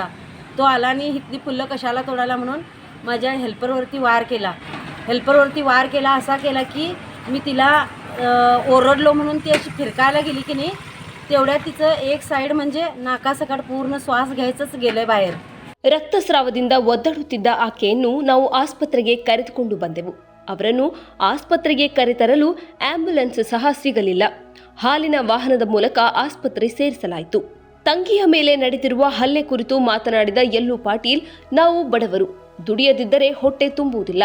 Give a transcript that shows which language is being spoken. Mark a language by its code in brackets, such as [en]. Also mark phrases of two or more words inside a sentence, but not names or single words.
[mr] तो आला आणि इथली फुलं कशाला तोडायला म्हणून माझ्या हेल्परवरती वार केला. असा केला की मी तिला ओरडलो म्हणून ती अशी फिरकायला गेली की नाही. तेवढ्यात तिचं एक साईड म्हणजे नाकासकट पूर्ण श्वास घ्यायचंच गेलंय बाहेर. [kn] ರಕ್ತಸ್ರಾವದಿಂದ ಒದ್ದಾಡುತ್ತಿದ್ದ ಆಕೆಯನ್ನು ನಾವು ಆಸ್ಪತ್ರೆಗೆ ಕರೆದುಕೊಂಡು ಬಂದೆವು. ಅವರನ್ನು ಆಸ್ಪತ್ರೆಗೆ ಕರೆತರಲು ಆಂಬ್ಯುಲೆನ್ಸ್ ಸಹ ಸಿಗಲಿಲ್ಲ. ಹಾಲಿನ ವಾಹನದ ಮೂಲಕ ಆಸ್ಪತ್ರೆ ಸೇರಿಸಲಾಯಿತು. ತಂಗಿಯ ಮೇಲೆ ನಡೆದಿರುವ ಹಲ್ಲೆ ಕುರಿತು ಮಾತನಾಡಿದ ಯಲ್ಲು ಪಾಟೀಲ್, ನಾವು ಬಡವರು, ದುಡಿಯದಿದ್ದರೆ ಹೊಟ್ಟೆ ತುಂಬುವುದಿಲ್ಲ.